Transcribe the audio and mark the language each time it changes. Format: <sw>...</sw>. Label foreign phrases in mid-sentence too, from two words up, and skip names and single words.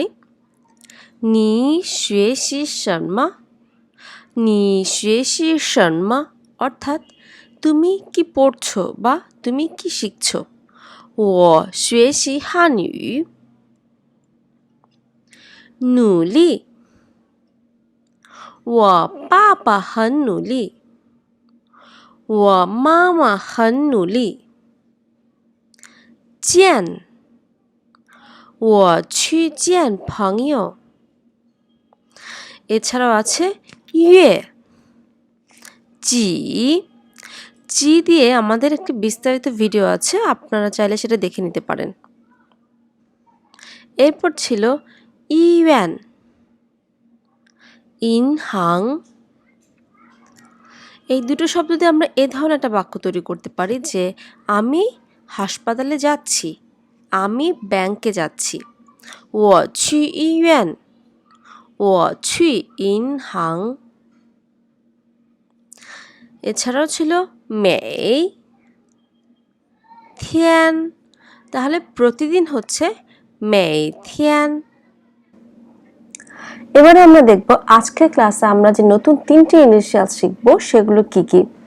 <zh>你学习什么，你学习什么</zh> <bn>অর্থাৎ তুমি কি পড়ছো বা তুমি কি শিখছো।</bn> <zh>我学习汉语。努力，我爸爸很努力，我妈妈很努力. 见，我去见朋友。</zh> <bn>এছাড়াও আছে ইয়ে, জি। জি দিয়ে আমাদের একটি বিস্তারিত ভিডিও আছে, আপনারা চাইলে সেটা দেখে নিতে পারেন। এরপর ছিল ইউয়ান, ইনহাং। এই দুটো শব্দ দিয়ে আমরা এ ধরনের একটা বাক্য তৈরি করতে পারি যে আমি হাসপাতালে যাচ্ছি, আমি ব্যাংকে যাচ্ছি।</bn> <zh>我去医院，我去银行。</zh> <bn>এছাড়াও ছিল মেই, থিয়ান। তাহলে প্রতিদিন হচ্ছে</bn> <zh>每天.</zh> <bn>এবারে আমরা দেখব আজকের ক্লাসে আমরা যে নতুন তিনটি ইনিশিয়াল শিখব সেগুলো কি কি।</bn>